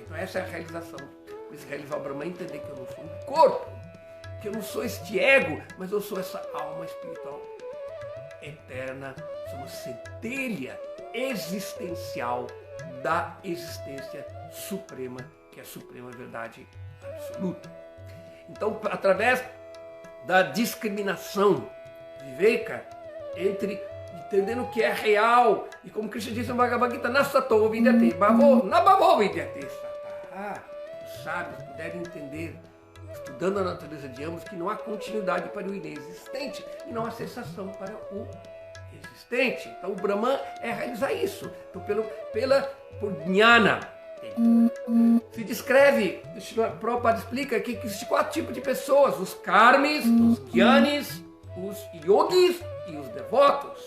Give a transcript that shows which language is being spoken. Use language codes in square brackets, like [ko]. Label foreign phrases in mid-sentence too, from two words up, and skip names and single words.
[pt] Então essa é a realização. Por isso, realizar o Brahman é entender que eu não sou um corpo, que eu não sou este ego, mas eu sou essa alma espiritual eterna, sou uma centelha existencial da existência suprema, que é a suprema verdade absoluta. Então, através da discriminação Viveka, entre entendendo o que é real, e como Krishna disse no Bhagavad Gita, [sa] Nasato vidyate, nabhavo vidyate sata. [pt] Os sábios puderem entender, estudando a natureza de ambos, que não há continuidade para o inexistente e não há cessação para o existente. Então o Brahman é realizar isso. Então por jnana. Se descreve, Prabhupada explica que existem 4 tipos de pessoas: os karmis, os gyanis, os yogis e os devotos.